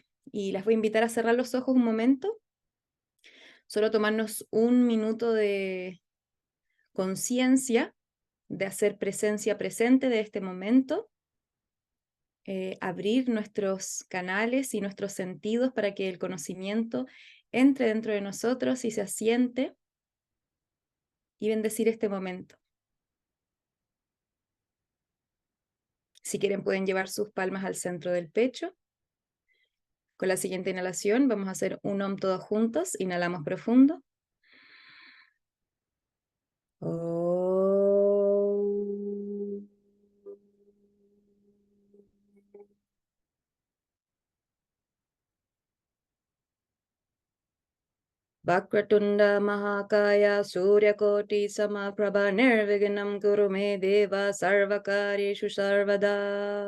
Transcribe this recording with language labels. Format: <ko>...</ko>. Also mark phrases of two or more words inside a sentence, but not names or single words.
<es>Y las voy a invitar a cerrar los ojos un momento, solo tomarnos un minuto de conciencia, de hacer presencia presente de este momento, abrir nuestros canales y nuestros sentidos para que el conocimiento entre dentro de nosotros y se asiente, y bendecir este momento. Si quieren pueden llevar sus palmas al centro del pecho. Con la siguiente inhalación vamos a hacer un Om todos juntos. Inhalamos profundo.</es> <sa>Om. वक्रतुण्ड महाकाय सूर्यकोटि समप्रभ निर्विघ्नम् कुरु मे देव सर्वकरिषु सर्वदा.</sa>